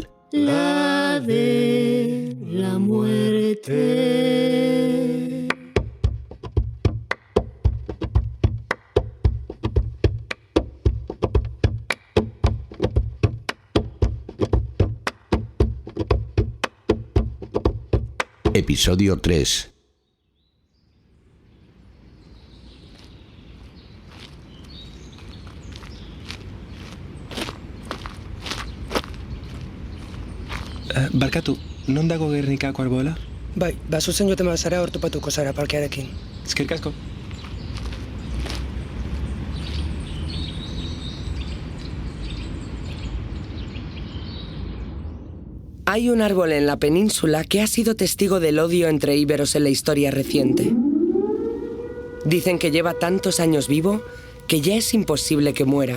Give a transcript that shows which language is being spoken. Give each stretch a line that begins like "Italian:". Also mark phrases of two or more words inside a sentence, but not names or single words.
Spanish: La de la muerte. Episodio 3.
Basque: Barkatu, non dago Gernikako arbola? Bai, zuzen joten bazara hortopatuko zara parkearekin. Eskerrik asko.
Spanish: Hay un árbol en la península que ha sido testigo del odio entre íberos en la historia reciente. Dicen que lleva tantos años vivo que ya es imposible que muera.